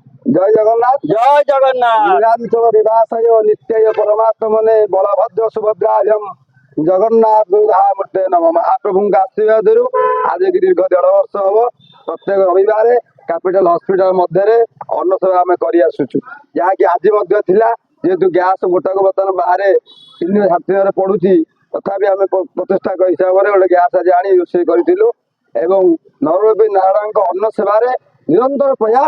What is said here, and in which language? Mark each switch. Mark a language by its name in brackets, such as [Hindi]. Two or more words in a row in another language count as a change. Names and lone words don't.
[Odia] ଜୟ ଜଗନ୍ନାଥ। ଜୟ ଜଗନ୍ନାଥ। [Sanskrit] লীলাঞ্চ বিবাসায় নিত্যায় পরমাত্মনে বলভদ্র সুভদ্রাভ্যম জগন্নাଥ ମୂର୍ତ୍ତେ ନମ। [Odia] ମହାପ୍ରଭୁଙ୍କ ଆଶୀର୍ବାଦରୁ ଆଜି ଦୀର୍ଘ 1.5 ବର୍ଷ ହବ ପ୍ରତ୍ୟେକ ରବିବାର କ୍ୟାପିଟାଲ ହସ୍ପିଟାଲ ମଧ୍ୟରେ ଅନ୍ନସେବା ଆମେ କରି ଆସୁଛୁ, ଯାହାକି ଆଜି ମଧ୍ୟ ଥିଲା। ଯେହେତୁ ଗ୍ୟାସ ଗୋଟାକ ବର୍ତ୍ତମାନ ବାହାରେ 3-7 ପଡୁଛି, ତଥାପି ଆମେ ପ୍ରଚେଷ୍ଟା ହିସାବରେ ଗୋଟେ ଗ୍ୟାସ ଆଜି ଆଣି ରୋଷେଇ କରିଥିଲୁ ଏବଂ ନରବି ନାରାୟଣଙ୍କ ଅନ୍ନ ସେବାରେ ନିରନ୍ତର ପ୍ରୟାସ।